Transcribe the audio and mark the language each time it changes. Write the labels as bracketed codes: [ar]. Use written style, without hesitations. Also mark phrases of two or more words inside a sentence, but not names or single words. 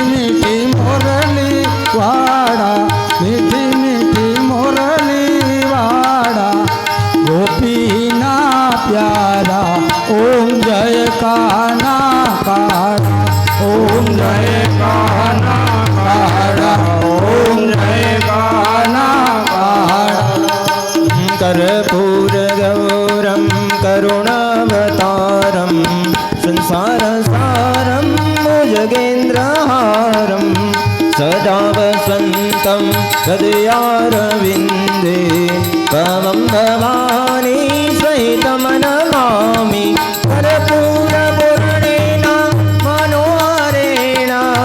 [gu] મીઠી મોરલી વાળા મીઠી મીઠી મોરલી વાળા ગોપીના પ્યારા ઓમ જય કાના કાળા ઓમ જય કાના કાળા ઓમ જય કાના કાળા [sa] कर्पूरगौरं करुणावतारं संसारसारं भुजगेन्द्रहारं सदा वसन्तं हृदयारविन्दे त्वं भवानी सहितं नमामि कर्पूरपूर्णेन मनोहरेण